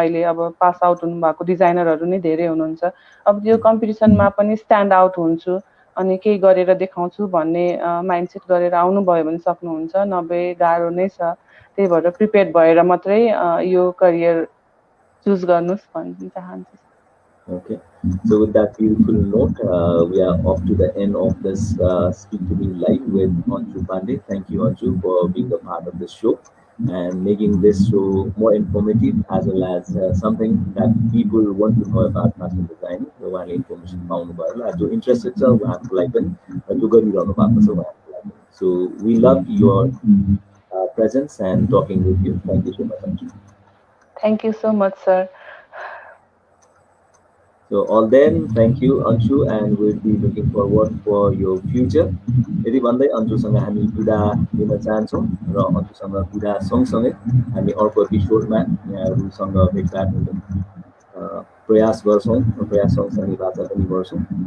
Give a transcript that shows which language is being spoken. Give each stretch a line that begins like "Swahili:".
Nepali: अहिले अब pass out हुनुभएको डिजाइनरहरू नै धेरै हुनुहुन्छ। अब त्यो कम्पिटिसनमा पनि स्ट्यान्ड आउट हुन्छु अनि केही गरेर देखाउँछु भन्ने माइन्डसेट गरेर आउनुभयो भने सक्नुहुन्छ, नभए गाह्रो नै छ। त्यही भएर प्रिपेयर्ड भएर मात्रै यो करियर चुज गर्नुहोस् भन्न चाहन्छु।
English: Okay, so with that beautiful note, we are off to the end of this Speak to Me Live with Anju Pandey. Thank you, Anju, for being a part of this show and making this show more informative as well as something that people want to know about fashion design. One information found about
Nepali: जो interested छ उहाँहरूलाई पनि जो गरिरहनु भएको छ उहाँहरूलाई पनि.
English: So we love your presence and talking with you. Thank you so much, Anju. Thank you so much, sir. So all then, thank you Anshu, and we'll be looking forward for your future.
Nepali: यदि भन्दै अन्जुसँग हामी बिदा लिन चाहन्छौँ र अन्जुसँग बिदा सँगसँगै हामी अर्को एपिसोडमा यहाँहरूसँग भेटघाट हुने प्रयास गर्छौँ र प्रयास सँगसँगै बाचा पनि गर्छौँ.